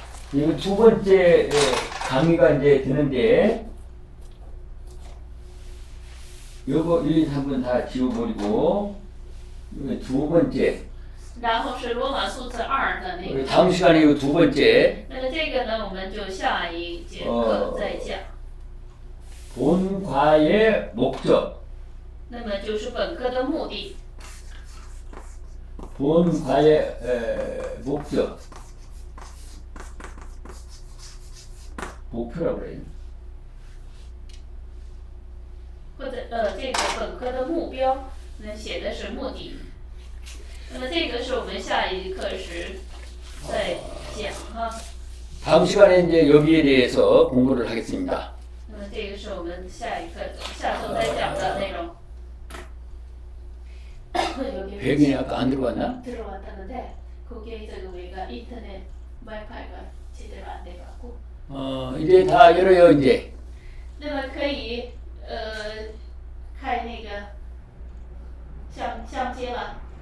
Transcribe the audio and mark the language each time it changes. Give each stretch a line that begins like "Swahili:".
Korean: 그리고 두 번째 강의가 이제 되는데, 요거 1, 2, 3번 다 지워버리고, 이거 두 번째.
Chinese: 然后是罗马数字2的那
Korean: 우리
Chinese: 个，
Korean: 다음 시간에 이 두 번째.
Chinese: 那么这个呢，我们就下一节课再讲。
Korean: 본과의 목적.
Chinese: 那么就是本科的目的。
Korean: 본과의 목적. 목표라고 그래요.
Chinese: 或者这个本科的目标，那写的是目的。那么这个是我们下一课时再讲哈。
Korean: 다음 시간에 이제 여기에 대해서 공부를 하겠습니다.
Chinese: 那么这个是我们下一课下周再讲的内容。
Korean: 배경이 아까 안 들어왔나? 들어왔다는데 거기에 저기 우리가 인터넷 와이파이가 제대로 안 돼갖고. 이제 다 열어요 이제.
Chinese: 那么可以开那个相机了。